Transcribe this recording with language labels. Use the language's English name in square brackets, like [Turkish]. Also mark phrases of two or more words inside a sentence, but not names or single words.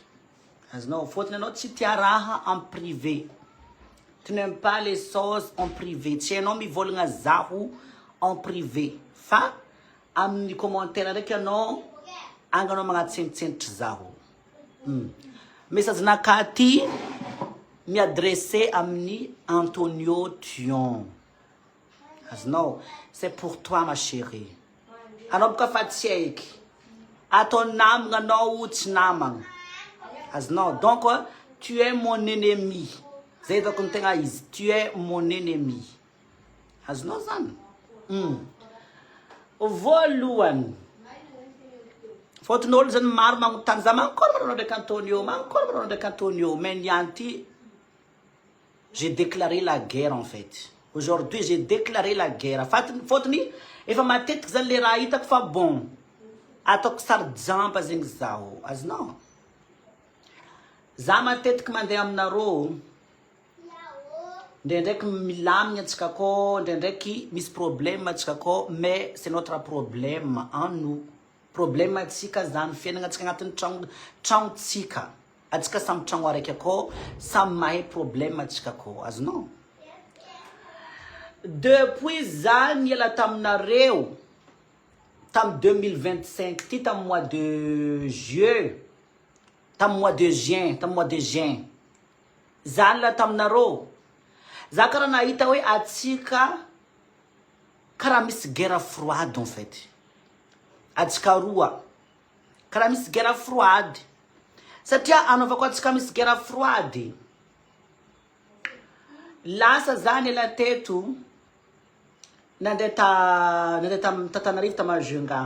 [Malagasy] Azonao, fotony anao tsy tia raha [French] en privé. Tu n'aimes pas les choses en privé. [Malagasy] Tsy anao mivolagna zaho [French] en privé. [Malagasy] Fa amin'ny commentaire ndraiky anao anganao magnatsentsentra zaho. Message nakati mi adressé amin'ny Antonio Thion. Azonao, [French] c'est pour toi ma chérie. [Malagasy] Anao boka fa tsy aiky. Atao namagna anao tsy namagna. Azonao, [French] donc tu es mon ennemi. [Malagasy] Zay donc ny tegna izy. [French] Tu es mon ennemi. [Malagasy] Azonao zany. Voalohany. Foton'olo zany maro magnotany za mankôry manao ndraiky Antonio, mais nianty [French] j'ai déclaré la guerre en fait. Aujourd'hui j'ai déclaré la guerre. [Malagasy] Fotony efa matetiky zany le raha hitako fa bon. Ataoko sarjampa zegny zaho. Azonao. Za matetiky mandeha aminarô. Ndraindraiky milamigna antsika akô, ndraindraiky misy problème antsika akô, [French] mais c'est notre problème en nous. [Malagasy] Problème atsika zany fiainagna atsika agnatin'ny tragnotsika. Atsika samy tragno araiky akô, samy mahay problème atsika akô. Azonao. Depuis zany niala taminareo tam 2025 ty tam [French] mois de juin, [Malagasy] tam [French] mois de juin, [Malagasy] zany la taminarô. za karaha nahita hoe atsika karaha misy [French] guerre froide en fait. [Malagasy] Atsika roa karaha misy [French] guerre froide. [Malagasy] Satria anaovako atsika misy [French] guerre froide. [Malagasy] Lasa zany ela teto nandeha Tatanarivo Tamajunga.